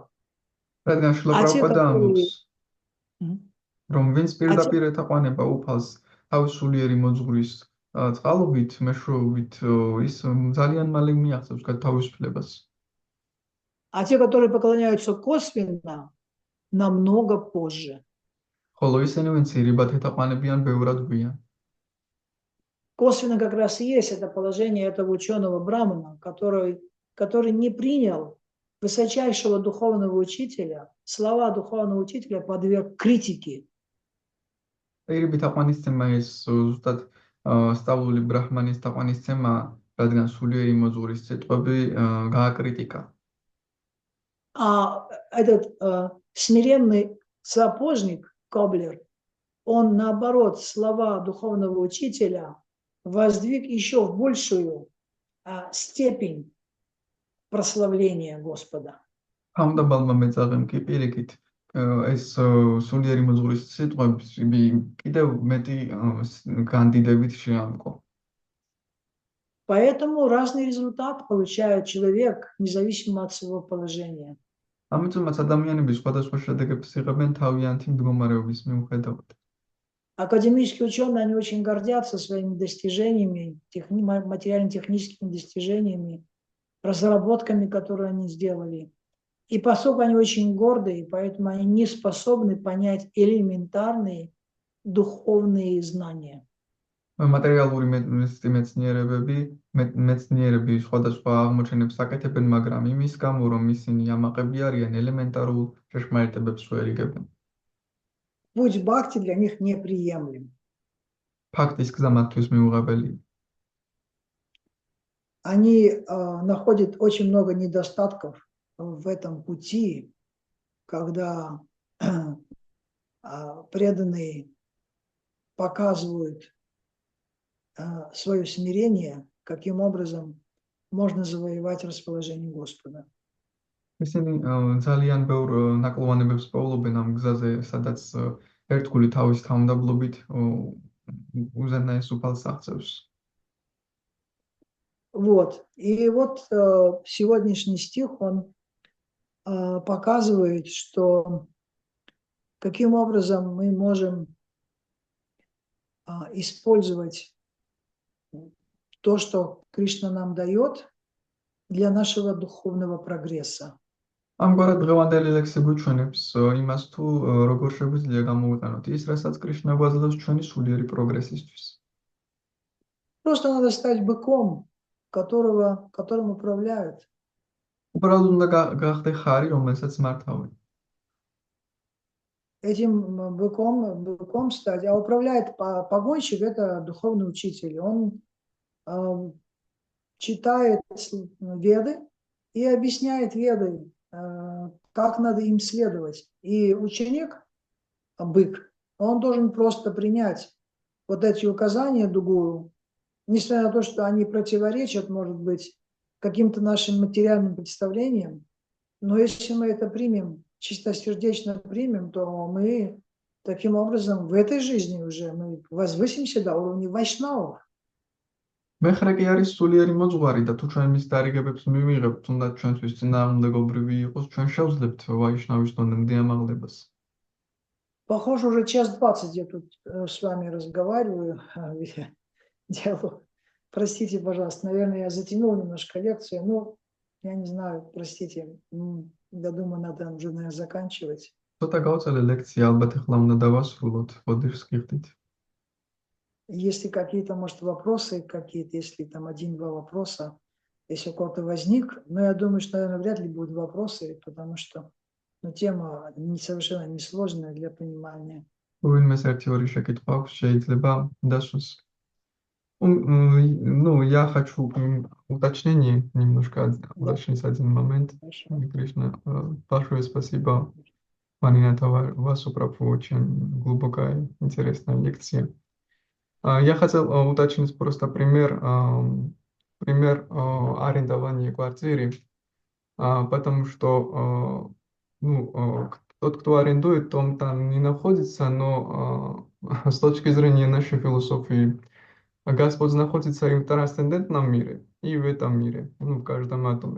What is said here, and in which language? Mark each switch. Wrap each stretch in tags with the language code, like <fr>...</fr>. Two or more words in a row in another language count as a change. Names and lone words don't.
<ka>რადგან შრილა პრაბჰუპადა ამბობს, რომ ვინც პირდაპირ ეთაყვანება უფალს თავის სულიერი მოძღვრის წყალობით, მეშვეობით, ის ძალიან მალე მიაღწევს თავისუფლებას.</ka> <ru>А те, которые поклоняются косвенно, намного позже.</ru> <ka>ხოლო ისინი, ვინც ირიბად ეთაყვანებიან, ბევრად გვიან.</ka> <ru>Косвенно как раз и есть это положение этого ученого брамана, который не принял высочайшего духовного учителя, слова духовного учителя подверг критике.</ru> <ka>ირიბით თაყვანისცემა ეს ზუსტად სწავლული ბრაჰმანის თაყვანისცემა, რადგან სულიერი მოძღვრის სიტყვები გააკრიტიკა.</ka> <ru>А этот смиренный сапожник Коблер, он наоборот слова духовного учителя воздвиг еще в большую степень прославления Господа.</ru> <ka>Хамдабалმა მეწაღემ კი პირიქით ეს სულიერი მოძღვრის სიტყვები კიდევ მეტი განდიდებით შეამკო.</ka> <ru>Поэтому разный результат получает человек, независимо от своего положения.</ru> <ka>ამიტომაც ადამიანები სხვადასხვა შედეგებს იღებენ თავიანთი მდგომარეობის მიუხედავად.</ka> <ru>Академические ученые, они очень гордятся своими достижениями, материально-техническими достижениями, разработками, которые они сделали. И поскольку они очень гордые, поэтому они не способны понять элементарные духовные знания.</ru> <ka>მატერიალური მეცნიერები სხვადასხვა აღმოჩენებს აკეთებენ, მაგრამ იმის გამო, რომ ისინი ამაყები არიან, ელემენტარულ ჭეშმარიტებებს ვერ იგებენ.</ka> <ru>Путь бхакти для них неприемлем.</ru> <ka>ფაქტის გზა მათთვის მიუღებელია.</ka> <ru>Они находят очень много недостатков в этом пути, когда преданные показывают свое смирение, каким образом можно завоевать расположение Господа.</ru> <ka>ისინი ძალიან ბევრ ნაკლოვანებებს პოულობენ ამ გზაზე, სადაც ერთგული თავის თავმდაბლობით უზენაეს უფალს აღწევს.</ka> <ru>Вот. И вот сегодняшний стих, он показывает, что каким образом мы можем использовать то, что Кришна нам дает для нашего духовного прогресса.</ru> <ka>ამგვარად დღევანდელი ლექსი გვიჩვენებს იმას, თუ როგორ შეგვიძლია გამოვიყენოთ ის, რასაც კრიშნა გვაძლევს ჩვენი სულიერი პროგრესისთვის.</ka> <ru>Просто надо стать быком, которым управляют.</ru> <ka>უბრალოდ უნდა გახდე ხარი, რომელსაც მართავენ.</ka> <ru>Этим быком стать, а управляет погонщик, это духовный учитель. Он читает веды и объясняет веды, как надо им следовать. И ученик, бык, он должен просто принять вот эти указания дугуру, несмотря на то, что они противоречат, может быть, каким-то нашим материальным представлениям. Но если мы это примем, чистосердечно примем, то мы таким образом в этой жизни уже мы возвысимся до уровня вайшнавов.</ru> <ka>მეხრე კი არის სულიერი მოძღვარი და თუ ჩვენ მის დარიგებებს მივიღებთ, თუნდაც ჩვენთვის წინააღმდეგობრივი იყოს, ჩვენ შევძლებთ ვაიშნავის დონემდე ამაღლებას.</ka> <ru>Похоже, уже 1:20 я тут с вами разговариваю, делаю. Простите, пожалуйста, наверное, я затянул немножко лекцию. Ну, я не знаю, простите, я думаю, надо уже, наверное, заканчивать.</ru> <ka>ცოტა გავწელე ლექცია, ალბათ ახლა უნდა დავასრულოთ. ბოდიშს გიხდით.</ka> <ru>Если какие-то, может, вопросы какие-то, если там 1-2 вопроса, если у кого-то возник, но я думаю, что, наверное, вряд ли будут вопросы, потому что тема совершенно несложная для понимания.</ru> <ka>ვინმეს ერთი-ორი შეკითხვა აქვს, შეიძლება დასვას.</ka> <ru>Ну, я хочу уточнение немножко, уточнить один момент. Кришна, большое спасибо, Марина, вас управляет очень глубокая, интересная лекция. Я хотел уточнить просто пример арендования квартиры, потому что тот, кто арендует, он там не находится, но с точки зрения нашей философии, Господь находится и в трансцендентном мире, и в этом мире, в каждом атоме.</ru>